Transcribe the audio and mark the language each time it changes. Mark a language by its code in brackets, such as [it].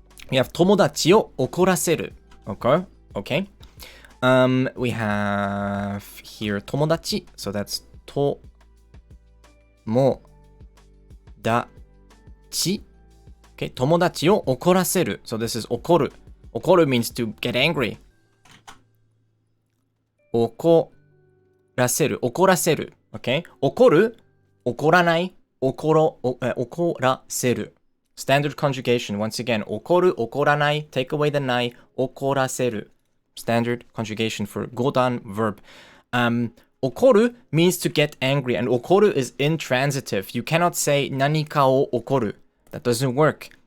[en] We have [ja] 友達を怒らせる. [en] Okay. Okay. We have here 友達. So that's ともだち. [ja] Okay. 友達を怒らせる. [en] So this is 怒る. 怒る means to get angry. [ja] 怒らせる.怒らせる.Okay? 怒る, 怒らない, 怒らせる. [en] Standard conjugation. Once again, 怒る, 怒らない, take away the ない, 怒らせる. Standard conjugation for 語段 verb. okoru means to get angry, and okoru is intransitive. You cannot say [ja] 何かを怒る. [en] That doesn't work.